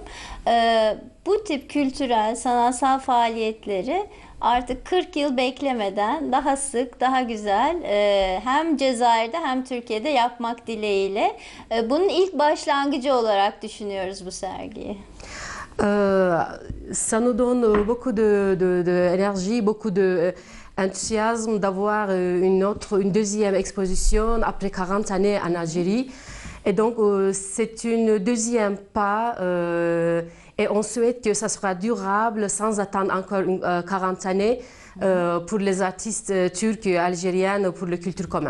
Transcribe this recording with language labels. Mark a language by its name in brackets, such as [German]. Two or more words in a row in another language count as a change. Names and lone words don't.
[Turkish] Bu tip kültürel, sanatsal faaliyetleri artık 40 yıl beklemeden daha sık, daha güzel hem Cezayir'de hem Türkiye'de yapmak dileğiyle bunun ilk başlangıcı olarak düşünüyoruz bu sergiyi. [French] Ça nous donne beaucoup d'énergie, beaucoup d'enthousiasme d'avoir une deuxième exposition après 40 années en Algérie. Et donc c'est une deuxième pas et on souhaite que ça sera durable sans attendre encore 40 années pour les artistes turcs et algériens, pour la culture commune.